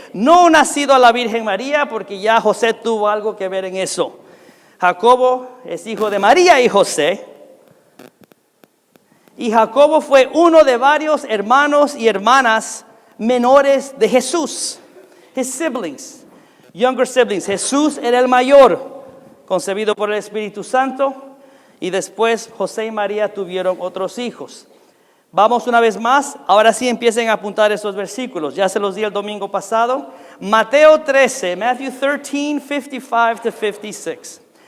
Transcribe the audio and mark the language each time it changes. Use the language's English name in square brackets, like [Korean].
[Spanish] No nacido a la Virgen María, porque ya José tuvo algo que ver en eso. Jacobo es hijo de María y José. Y Jacobo fue uno de varios hermanos y hermanas menores de Jesús. [English] His siblings, younger siblings. [Spanish] Jesús era el mayor, concebido por el Espíritu Santo. Y después José y María tuvieron otros hijos. Vamos una vez más, ahora sí empiecen a apuntar esos versículos. Ya se los di el domingo pasado. [English] Matthew 13, 55 to 56.